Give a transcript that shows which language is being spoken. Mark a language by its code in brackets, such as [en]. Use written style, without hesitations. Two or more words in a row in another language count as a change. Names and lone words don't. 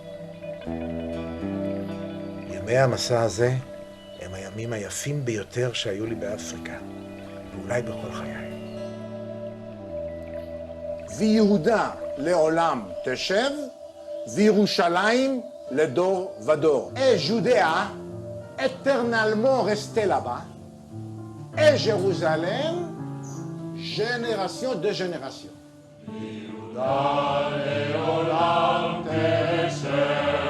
[he] ימי המסע הזה הם הימים היפים ביותר שהיו לי באפריקה, ואולי בכל חיי. ויהודה לעולם תשב, וירושלים לדור ודור. [fr] Et Judéa, éternellement restée là-bas, et Jérusalem, génération de génération.